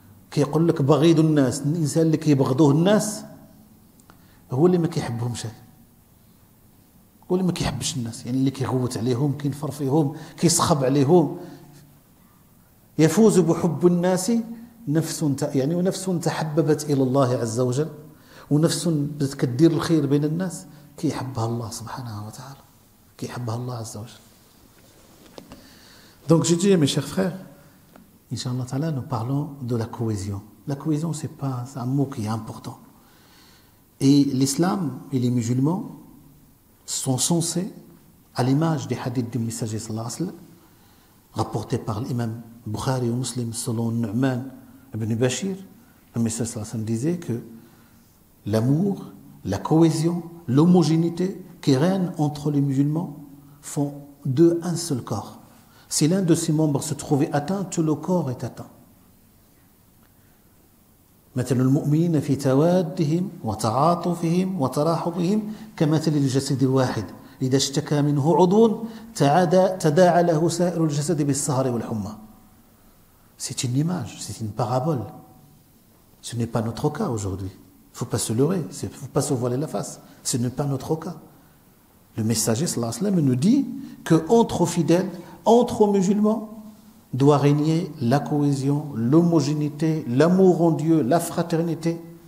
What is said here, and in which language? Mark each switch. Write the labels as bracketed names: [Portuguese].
[Arabic] كيقول لك بغيض الناس، الإنسان اللي كيبغضوه الناس هو اللي ما كيحبهمش، هو اللي ما كيحبش الناس، يعني اللي كيغوت عليهم، كينفر فيهم، كيسخب عليهم. يفوز بحب الناس نفس يعني ونفس تحببت إلى الله عز وجل، ونفس بدات كدير الخير بين الناس كيحبها الله سبحانه وتعالى، كيحبها الله عز وجل. [French] Donc je dis mes chers frères, Inch'Allah Ta'ala, nous parlons de la cohésion. La cohésion, c'est un mot qui est important. Et l'islam et les musulmans sont censés, à l'image des hadiths du messager sallallahu alayhi wa sallam, rapportés par l'imam Bukhari ou Muslim selon Nu'man ibn Bashir, le messager sallallahu alayhi wa sallam disait que l'amour, la cohésion, l'homogénéité qui règne entre les musulmans font d'eux un seul corps. Si l'un de ces membres se trouvait atteint, tout le corps est atteint. [Arabic] مثل المؤمنين في توادهم وتعاطفهم وتراحمهم كمثل الجسد الواحد إذا اشتكى منه عضو تداعى له سائر الجسد بالسهر والحمى. [French] C'est une image, c'est une parabole. Ce n'est pas notre cas aujourd'hui. Il ne faut pas se leurrer, il ne faut pas se voiler la face. Ce n'est pas notre cas. Le messager sallallahu alayhi wa sallam nous dit qu'entre fidèles, entre musulmans, doit régner la cohésion, l'homogénéité, l'amour en Dieu, la fraternité.